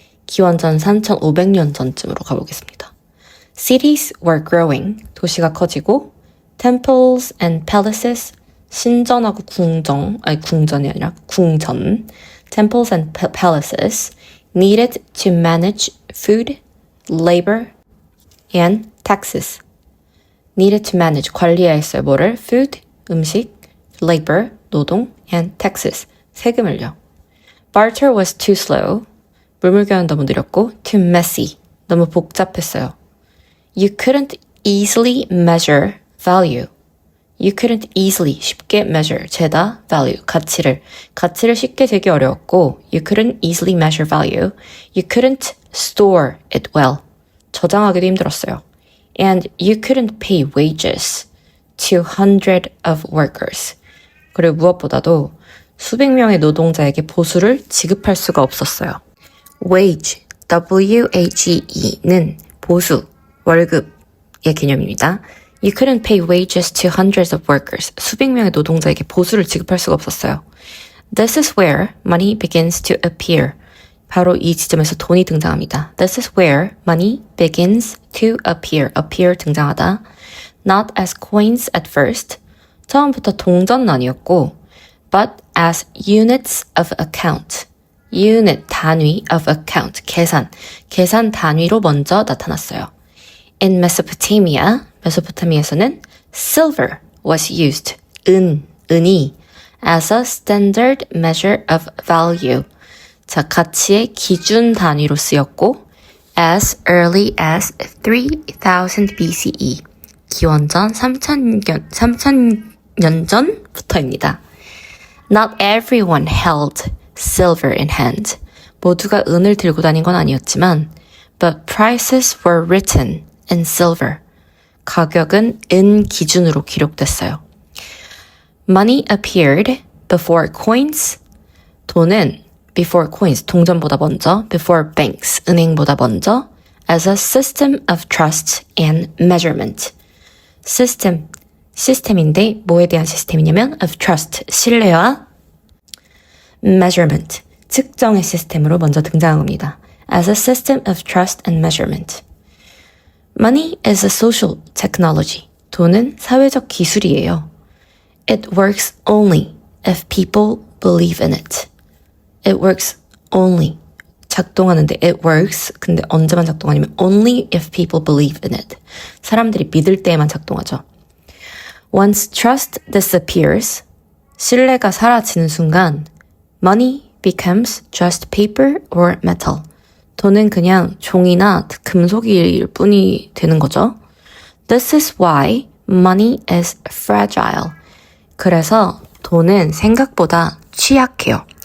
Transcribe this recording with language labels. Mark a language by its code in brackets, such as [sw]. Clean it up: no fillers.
[ko] 기원전 3500년 전쯤으로 가보겠습니다. [en] Cities were growing. [ko] 도시가 커지고 [en] temples and palaces. [ko] 신전하고 궁전이 아니라 궁전. [en] temples and palaces needed to manage food, labor, and taxes. [ko] needed to manage. 관리해야 했어요. 뭐를? [en] food, 음식, labor, 노동, and taxes, 세금을요. Barter was too slow. [ko] 물물교환은 너무 느렸고 too messy. 너무 복잡했어요. [en] You couldn't easily measure value. You couldn't easily, 쉽게 measure, 재다, value, [ko] 가치를 쉽게 재기 어려웠고 [en] you couldn't easily measure value. You couldn't store it well. [ko] 저장하기도 힘들었어요. [en] And you couldn't pay wages to hundreds of workers. [ko] 그리고 무엇보다도 수백 명의 노동자에게 보수를 지급할 수가 없었어요. wage, W-A-G-E는 보수, 월급의 개념입니다. [en] You couldn't pay wages to hundreds of workers. [ko] 수백 명의 노동자에게 보수를 지급할 수가 없었어요. [en] This is where money begins to appear. [ko] 바로 이 지점에서 돈이 등장합니다. [en] This is where money begins to appear. appear 등장하다. Not as coins at first. [ko] 처음부터 동전은 아니었고 [en] but as units of account. [ko] unit, 단위 of account, 계산 단위로 먼저 나타났어요. [en] In Mesopotamia, 메소포타미아에서는 silver was used, 은이 as a standard measure of value. [ko] 자, 가치의 기준 단위로 쓰였고 as early as 3000 BCE. 기원전 3000년 전부터입니다. [en] Not everyone held silver in hand. [ko] 모두가 은을 들고 다닌 건 아니었지만 [en] but prices were written in silver. [ko] 가격은 은 기준으로 기록됐어요. [en] Money appeared before coins. 돈은 before coins, 동전보다 먼저, before banks, 은행보다 먼저, as a system of trust and measurement. [ko] 시스템인데 뭐에 대한 시스템이냐면 of trust, 신뢰와 measurement, 측정의 시스템으로 먼저 등장한 겁니다. [en] As a system of trust and measurement. Money is a social technology. [ko] 돈은 사회적 기술이에요. [en] It works only if people believe in it. It works only. 작동하는데 it works. [ko] 근데 언제만 작동하냐면 [en] only if people believe in it. [ko] 사람들이 믿을 때에만 작동하죠. [en] Once trust disappears, [ko] 신뢰가 사라지는 순간 [en] money becomes just paper or metal. [ko] 돈은 그냥 종이나 금속일 뿐이 되는 거죠. [en] This is why money is fragile. [ko] 그래서 돈은 생각보다 취약해요.